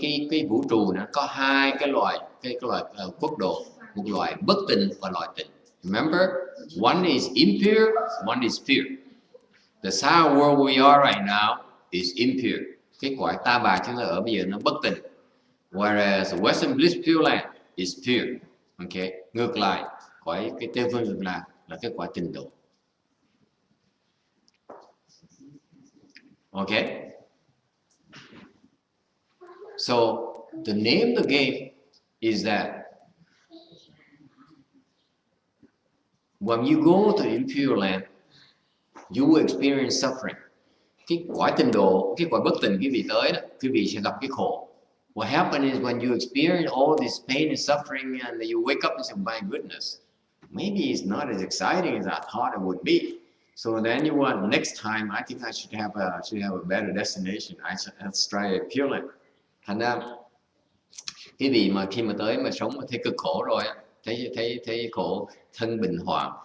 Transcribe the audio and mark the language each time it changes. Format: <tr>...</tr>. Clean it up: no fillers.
<vi>Cái vũ trụ nó có hai cái loại quốc độ, một loại bất tịnh và loại tịnh.</vi> <en>Remember, one is impure, one is pure. The sour world we are right now is impure.</en> <vi>Cái cõi ta bà chúng ta ở bây giờ nó bất tịnh.</vi> <en>Whereas the Western Bliss Pure Land is pure.</en> <vi>Okay, ngược lại, cõi cái tây phương cực lạc là cái cõi tịnh độ.</vi> <en>Okay, so the name of the game is that when you go to impure land, you will experience suffering.</en> <vi>Cái cõi tịnh độ, cái cõi bất tịnh quý vị tới đó, quý vị sẽ gặp cái khổ.</vi> <en>What happens is when you experience all this pain and suffering, and you wake up and say, "My goodness, maybe it's not as exciting as I thought it would be." So then you want next time. I think I should have a better destination. I should try a pure land.</en> <vi>Thành ra quý vị mà khi mà tới mà sống mà thấy cực khổ rồi, thấy khổ, thân bình hoạn.</vi>